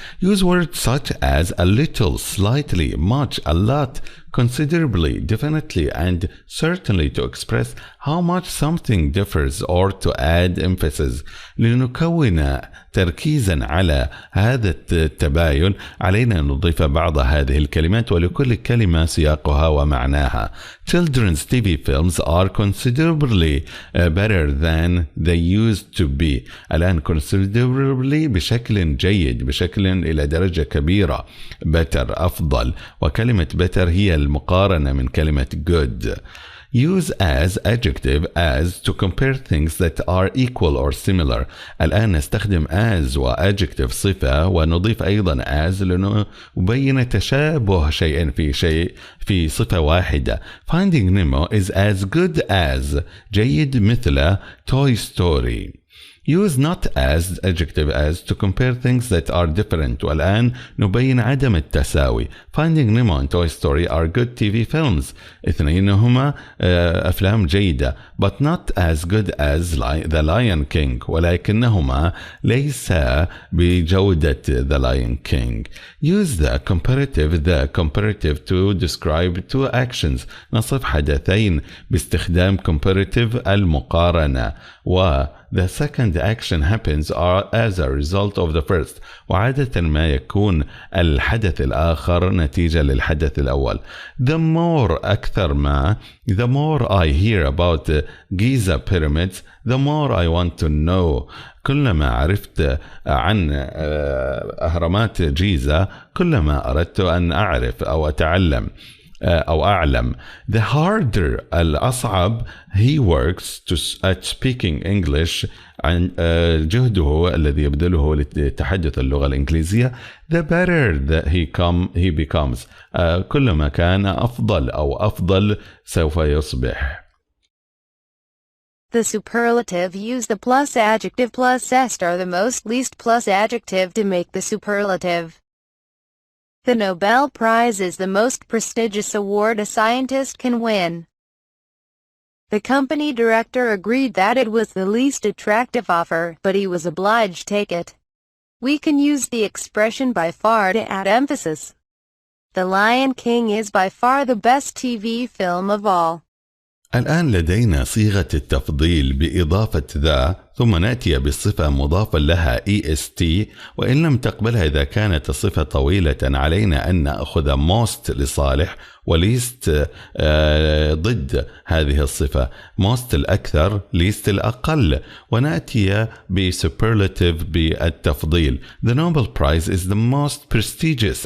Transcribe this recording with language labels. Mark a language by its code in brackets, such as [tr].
[en] Use words such as a little, slightly, much, a lot, considerably, definitely, and certainly to express how much something differs or to add emphasis. [ar] لنكون تركيزا على هذا التباين علينا أن نضيف بعض هذه الكلمات، ولكل كلمة سياقها ومعناها. [en] Children's TV films are considerably better than they used to be. [ar] الآن considerably بشكل جيد، بشكل إلى درجة كبيرة. better أفضل، وكلمة better هي المقارنة من كلمة good. [en] Use as adjective as to compare things that are equal or similar. [ar] الآن نستخدم as و adjective صفة، ونضيف أيضا as لنبين تشابه شيء في صفة واحدة. [en] Finding Nemo is as good as [ar] جيد مثل [en] Toy Story. Use not as adjective as to compare things that are different. [ar] والآن نبين عدم التساوي. [en] Finding Nemo and Toy Story are good TV films. [ar] اثنينهما أفلام جيدة. [en] But not as good as The Lion King. [ar] ولكنهما ليسا بجودة [en] The Lion King. Use the comparative to describe two actions. [ar] نصف حدثين باستخدام comparative المقارنة. [en] The second action happens as a result of the first. [ar] وعادة ما يكون الحدث الآخر نتيجة للحدث الأول. [en] The more [ar] أكثر ما [en] the more I hear about Giza pyramids, the more I want to know. [ar] كلما عرفت عن أهرامات جيزة كلما أردت أن أعرف أو أتعلم أو أعلم. [en] The harder [ar] الأصعب [en] he works at speaking English [ar] عن جهده الذي يبذله لتحدث اللغة الإنجليزية [en] the better that he becomes. [ar] كلما كان أفضل أو أفضل سوف يصبح. [en] The superlative use the plus adjective plus est or the most least plus adjective to make the superlative. The Nobel Prize is the most prestigious award a scientist can win. The company director agreed that it was the least attractive offer, but he was obliged to take it. We can use the expression by far to add emphasis. The Lion King is by far the best TV film of all. [ar] الآن لدينا صيغة التفضيل بإضافة ذا، ثم نأتي بالصفة مضافا لها est، وإن لم تقبلها إذا كانت الصفة طويلة علينا أن نأخذ most لصالح وليست ضد هذه الصفة. most الأكثر، least الأقل، ونأتي بsuperlative بالتفضيل. [en] The Nobel Prize is the most prestigious.